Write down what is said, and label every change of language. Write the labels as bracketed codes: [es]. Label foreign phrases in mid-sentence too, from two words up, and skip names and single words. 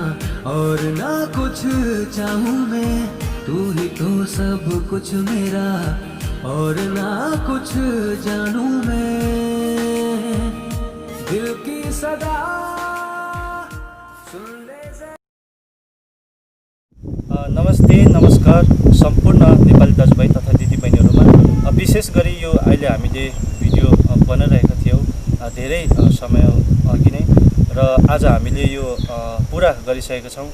[hi] और ना कुछ चाहूँ मैं, तू ही तो सब कुछ मेरा और ना कुछ जानूं मैं, दिल की सदा सुन ले। [ne] नमस्ते, नमस्कार सम्पूर्ण नेपाली दाजुभाइ तथा दिदीबहिनीहरूमा। विशेष गरी यो अहिले हामीले भिडियो बनाइरहेका थियौँ धेरै समय अघि नै, र आज हामीले यो पुरा गरिसकेका छौँ।